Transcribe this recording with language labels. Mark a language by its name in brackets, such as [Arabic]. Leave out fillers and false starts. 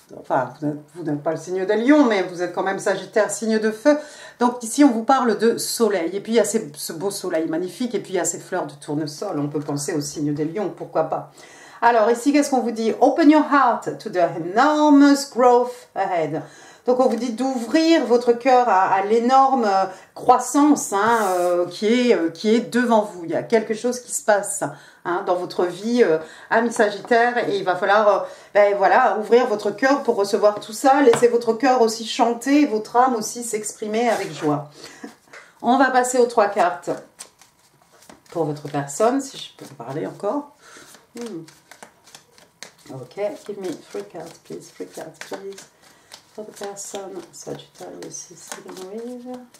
[French] Enfin, vous n'êtes pas le signe des lions, mais vous êtes quand même Sagittaire, signe de feu. Donc ici, on vous parle de soleil. Et puis, il y a ce beau soleil magnifique. Et puis, il y a ces fleurs de tournesol. On peut penser au signe des lions, pourquoi pas. Alors ici, qu'est-ce qu'on vous dit? [English] Open your heart to the enormous growth ahead. [French] Donc on vous dit d'ouvrir votre cœur à l'énorme croissance qui est devant vous. Il y a quelque chose qui se passe dans votre vie, amis Sagittaire, et il va falloir ouvrir votre cœur pour recevoir tout ça. Laissez votre cœur aussi chanter, votre âme aussi s'exprimer avec joie. On va passer aux 3 cartes pour votre personne, si je peux vous parler encore. [English] Okay, give me 3 cards, please. 3 cards, please. For the person Sagittarius is dealing with.